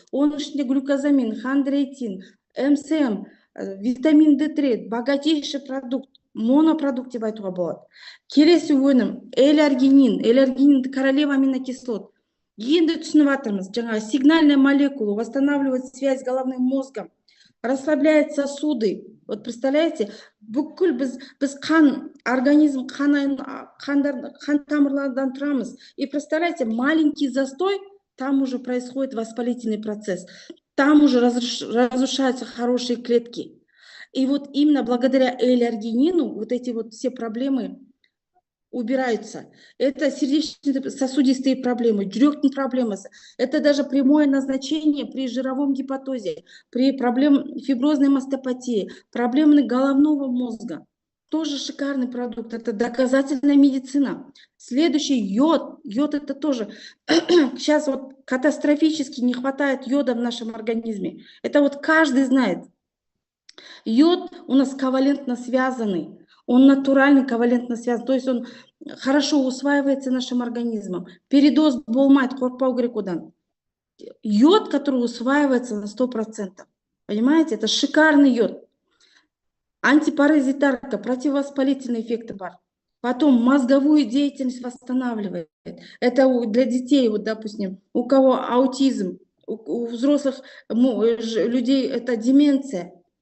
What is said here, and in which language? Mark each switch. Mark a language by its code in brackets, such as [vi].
[kk] Оның ішінде глюкозамин, хондроитин, МСМ, витамин D3, [ru] богатейший продукт, [kk] монопродукт деп айтуға болады. Келесі өнім, эларгинин. [ru] Эларгинин королева аминокислот. [kk] Енді түсініп жатырмыз, жаңа [ru] сигнальная молекула восстанавливает связь с головным мозгом, расслабляет сосуды. Вот представляете, [kk] бүкіл біз қан, организм, қан тамырлардан тұрамыз. [ru] И представляете, маленький застой, там уже происходит воспалительный процесс. Там уже разрушаются хорошие клетки. И вот именно благодаря эларгинину вот эти вот все проблемы убираются. Это сердечно-сосудистые проблемы, [kk] жүректің проблемасы. [ru] Это даже прямое назначение при жировом гепатозе, при проблеме фиброзной мастопатии, проблемы головного мозга. Тоже шикарный продукт. Это доказательная медицина. Следующий йод. Йод это тоже. Сейчас вот катастрофически не хватает йода в нашем организме. Это вот каждый знает. Йод у нас ковалентно связанный. Он натуральный, ковалентно связан. То есть он хорошо усваивается нашим организмом. [kk] Передоз болмайды, қорықпау керек одан. [ru] Йод, который усваивается на 100%. Понимаете? Это шикарный йод. Антипаразитарка, противовоспалительные эффекты [kk] бар. [ru] Потом мозговую деятельность восстанавливает. Это для детей, вот, допустим, у кого аутизм, у взрослых людей это деменция.